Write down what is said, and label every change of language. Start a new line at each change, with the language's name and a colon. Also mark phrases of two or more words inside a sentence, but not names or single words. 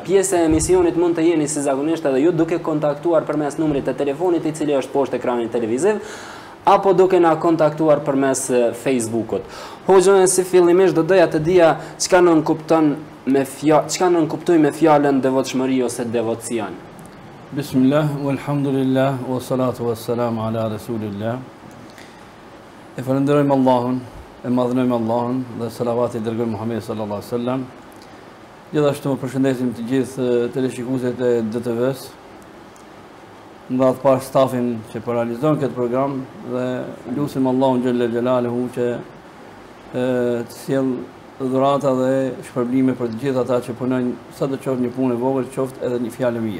Albanian: Pjesë e emisionit mund të jeni si zakonisht edhe ju duke kontaktuar përmes numrit të telefonit i cili është poshtë ekranit televiziv apo duke na kontaktuar përmes Facebookut. Hoxhën si fillimisht do doja të dija çka nënkuptoj me fjalën devotshmëri ose devocion.
Arabic: بسم الله والحمد لله والصلاة والسلام على رسول الله.
Albanian: E falenderojmë Allahun, e madhnojmë Allahun dhe salavati dërgojmë Muhamedit
Arabic: صلى الله عليه وسلم.
Albanian: Gjithashtu përshëndesim të gjithë teleshikuesit e DTV-s, ndatë parë stafin që po realizon këtë program dhe lutim Allahun
Arabic: جل جلاله
Albanian: që të sjell dhurata dhe shpërblime për të gjithë ata që punojnë, sa të qoftë një punë e vogël, qoftë edhe një fjalë mirë.